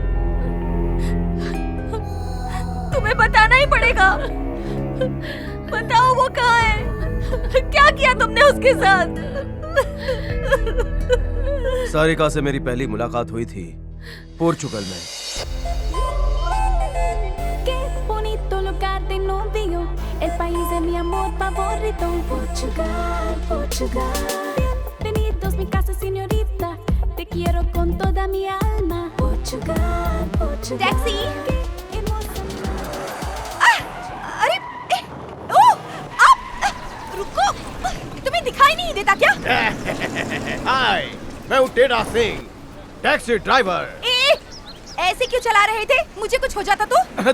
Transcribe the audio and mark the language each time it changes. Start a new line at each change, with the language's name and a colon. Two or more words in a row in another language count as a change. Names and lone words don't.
Hindi: तुम्हें बताना ही पड़ेगा। बताओ वो कहाँ है। क्या किया तुमने उसके साथ? सारिका से मेरी पहली मुलाकात हुई थी पोर्चुगल में।
Spanish: El país de mi amor favorito. Portugal, Portugal. Bienvenidos mi casa, señorita. Te quiero con toda mi alma. Portugal, Portugal. Taxi!
Hindi: अरे रुको, तुम्हें दिखाई नहीं देता क्या? हाय, मैं हूँ टेढ़ा सिंह,
English: taxi driver.
Hindi: ऐसे क्यों चला रहे थे? मुझे कुछ हो जाता तो?